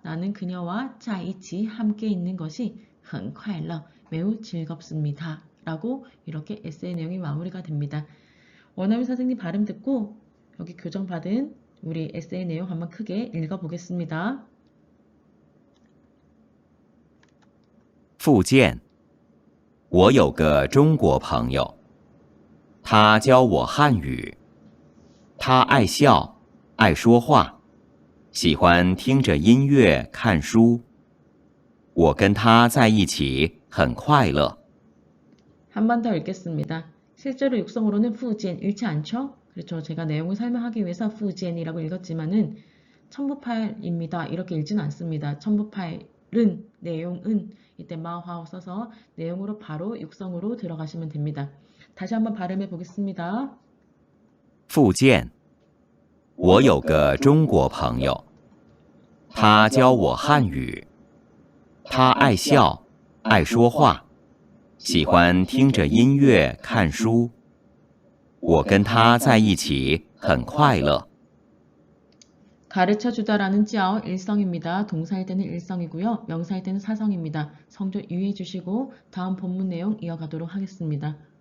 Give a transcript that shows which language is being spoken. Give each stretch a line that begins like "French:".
Korean: 나는 그녀와
Chinese: 在一起
Korean: 함께 있는 것이
Chinese: 很快乐
Korean: 매우 즐겁습니다. 라고 이렇게 에세이 내용이 마무리가 됩니다. 원어민 선생님 발음 듣고 여기 교정받은 우리 에세이 내용 한번 크게 읽어보겠습니다.
Chinese: 附件，我有个中国朋友，他教我汉语。他爱笑，爱说话，喜欢听着音乐看书。我跟他在一起很快乐。
Korean: 한 번 더 읽겠습니다. 실제로 육성으로는 후지엔 읽지 않죠? 그렇죠. 제가 내용을 설명하기 위해서 후지엔이라고 읽었지만은 첨부파일입니다. 이렇게 읽지는 않습니다. 첨부파일은 내용은 이때 마화어 써서 내용으로 바로 육성으로 들어가시면 됩니다. 다시 한번 발음해 보겠습니다.
Chinese: 附件，我有个中国朋友，他教我汉语。他爱笑，爱说话，喜欢听着音乐看书。我跟他在一起很快乐。
Korean: 가르쳐주다라는 찌아오 일성입니다. 동사일 때는 일성이고요. 명사일 때는 사성입니다. 성조 유의해 주시고 다음 본문 내용 이어가도록 하겠습니다.